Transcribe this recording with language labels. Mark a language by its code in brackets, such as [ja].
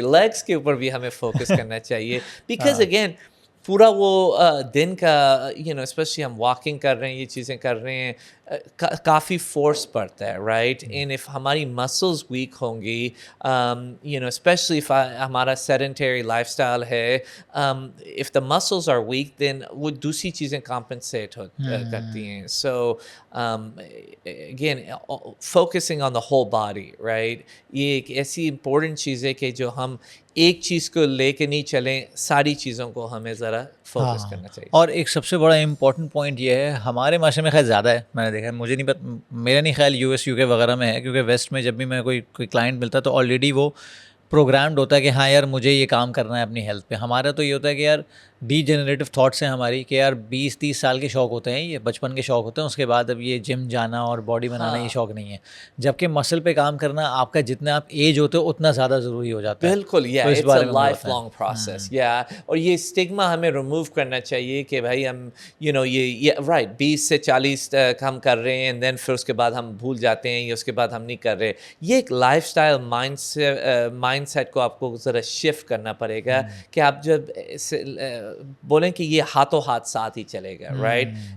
[ur] Legs کے اوپر بھی ہمیں فوکس کرنا چاہیے, بیکاز اگین پورا وہ دن کا اسپیشلی ہم واکنگ کر رہے ہیں, یہ چیزیں کر رہے ہیں, کافی فورس پڑتا ہے, رائٹ. اینڈ اف ہماری مسلز ویک ہوں گی, اسپیشلی اف ہمارا سیڈنٹری لائف اسٹائل ہے, [en] if the muscles are weak then [ur] وہ دوسری چیزیں کمپنسیٹ کرتی ہیں. [en] So again focusing on the whole body, right. [ur] یہ ایک ایسی امپورٹنٹ چیز ہے کہ جو ہم ایک چیز کو لے کے نہیں چلیں, ساری چیزوں کو ہمیں ذرا فوکس کرنا چاہیے. اور ایک سب سے بڑا امپورٹنٹ پوائنٹ یہ ہے, ہمارے معاشرے میں خیر زیادہ ہے, میں نے دیکھا ہے, مجھے نہیں پتا, میرا نہیں خیال یو ایس یو کے وغیرہ میں ہے, کیونکہ ویسٹ میں جب بھی میں کوئی کلائنٹ ملتا ہے تو آلریڈی وہ پروگرامڈ ہوتا ہے کہ ہاں یار مجھے یہ کام کرنا ہے اپنی ہیلتھ پہ. ہمارا تو یہ ہوتا ہے کہ یار ڈی جنریٹو تھاٹس ہیں ہماری, کہ یار 20-30 سال کے شوق ہوتے ہیں, یہ بچپن کے شوق ہوتے ہیں, اس کے بعد اب یہ جم جانا اور باڈی بنانا یہ شوق نہیں ہے. جبکہ مسل پہ کام کرنا آپ کا جتنا آپ ایج ہوتے ہو اتنا زیادہ ضروری ہو جاتا ہے. [en] بالکل, it's a lifelong process. [ur] اور یہ اسٹگما ہمیں ریموو کرنا چاہیے کہ بھائی ہم یہ رائٹ 20 سے 40 ہم کر رہے ہیں, اینڈ دین پھر اس کے بعد ہم بھول جاتے ہیں, یا اس کے بعد ہم نہیں کر رہے. یہ ایک لائف اسٹائل مائنڈ سیٹ کو آپ کو ذرا شفٹ کرنا پڑے گا, کہ آپ جب بولیں کہ یہ ہاتھوں ہاتھ ساتھ ہی چلے گا, رائٹ.